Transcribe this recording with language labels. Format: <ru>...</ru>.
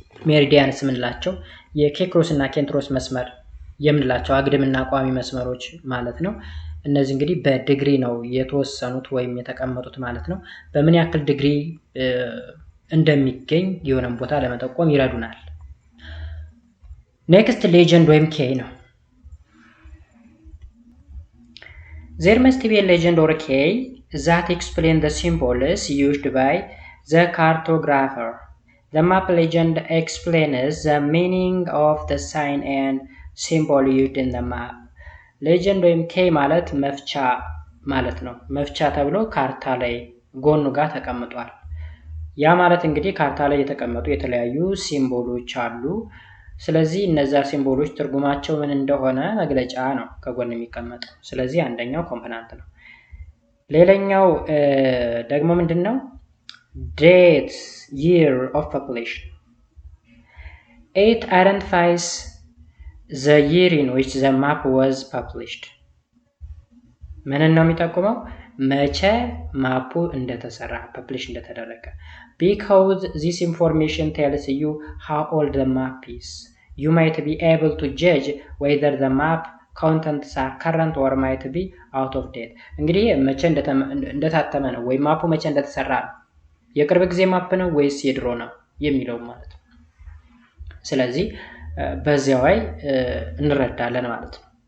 <am>ሜሪዲያንስ የምንላቸው የኬክሮስ እና ኬንትሮስ መስመር የምንላቸው አግድምና ቋሚ መስመሮች ማለት ነው። እነዚህ እንግዲህ በዲግሪ ነው የተወሰኑት ወይም የተቀመጡት ማለት ነው። በምን ያክል ዲግሪ እንደሚገኝ የሆነን ቦታ ለመጠቆም ይረዱናል። ኔክስት ሌጀንድ ወይም ኬይ ነው።</am> <en>There must be a legend or key that explain the symbols used by the cartographer. The map legend explains the meaning of the sign and symbol used in the map.</en> <am>ሌጀንድ ወይም ኬይ ማለት መፍቻ ማለት ነው። መፍቻ ተብሎ ካርታ ላይ ጎኑ ጋር ተቀምጧል። ያ ማለት እንግዲህ ካርታ ላይ የተቀመጡ የተለያዩ ሲምቦሎች አሉ። ስለዚህ እነዛ ሲምቦሎች ትርጉማቸው ምን እንደሆነ መግለጫ ነው ከጎን የሚቀመጠው። ስለዚህ አንደኛው ኮምፖናንት ነው። ሌላኛው ደግሞ ምንድነው?</am> <en>ዴት year of population. It identifies the year in which the map was published.</en> <am>ምንን ነው የሚጠቁመው? መቼ ማፑ እንደተሰራ ፐብሊሽ እንደተደረገ።</am> <en>Because this information tells you how old the map is, you might be able to judge whether the map contents are current or might be out of date.</en> <am>እንግዲህ መቼ እንደታተመ ነው ወይ ማፑ መቼ እንደተሰራ ነው፣ የቅርብ ጊዜ ማፕ ነው ወይስ የድሮ ነው የሚለው ማለት ነው። ስለዚህ በዚያው ላይ እንረዳለን ማለት ነው።</am>